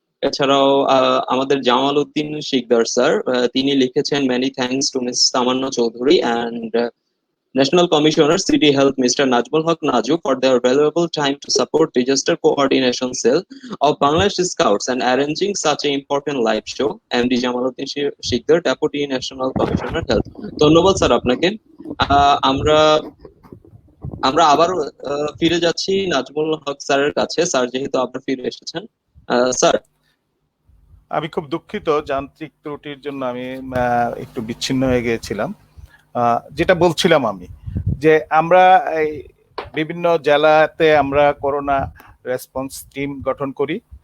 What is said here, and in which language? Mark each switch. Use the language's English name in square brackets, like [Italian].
[Bangla] এছাড়াও আমাদের জামাল উদ্দিন শিকদার স্যার, তিনি লিখেছেন [English] Many thanks to miss Tamanna Chowdhury and National Commissioner CD Health Mr. Najmul Haq Naju for their valuable time to support Disaster Coordination Cell of Bangladesh Scouts and arranging such an important live show. MD Jamaluddin Shikdar, Deputy National Commissioner Health. [Bangla] ধন্যবাদ sir আপনাকে। আমরা আমরা আবার ফিরে যাচ্ছি নাজমুল হক স্যারের কাছে। Sir যেহেতু আবার ফিরে এসেছেন, স্যার। আমি খুব দুঃখিত, যান্ত্রিক ত্রুটির জন্য আমি একটু বিচ্ছিন্ন হয়ে গিয়েছিলাম। যেটা বলছিলাম আমি, যে আমরা এই বিভিন্ন জেলাতে আমরা করোনা রেসপন্স টিম গঠন করি।